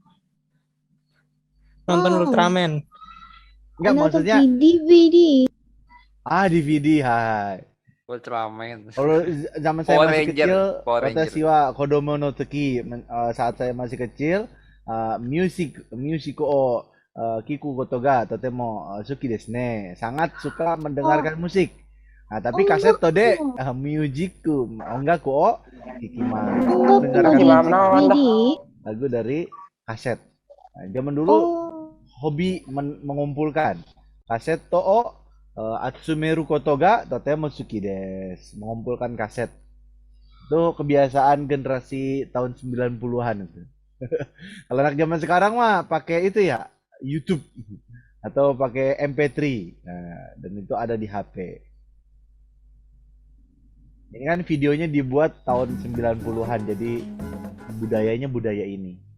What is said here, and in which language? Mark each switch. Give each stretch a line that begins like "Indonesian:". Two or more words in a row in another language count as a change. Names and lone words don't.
Indonesian: Nonton Ultraman. Enggak maksudnya DVD. DVD, hai. Ultraman. Kalau zaman saya Power masih Ranger, kecil, Power Ranger.
Japanese: 私は子供の時,
Indonesian: saat saya masih kecil,
Japanese: ミュージックを聞くことがとても好きですね.
Indonesian: Sangat suka mendengarkan musik. Nah, tapi kaset tode musicku,
Japanese: 音楽を聞きます.
Indonesian: Mendengarkan musik. Lagu dari kaset. Nah, zaman dulu hobi mengumpulkan
Japanese: カセットを集めることがとても好きです.
Indonesian: Mengumpulkan kaset. Itu kebiasaan generasi tahun 90-an itu. Kalau anak zaman sekarang mah pakai itu ya, YouTube atau pakai MP3. Nah, dan itu ada di HP. Ini kan videonya dibuat tahun 90-an, jadi budayanya budaya ini.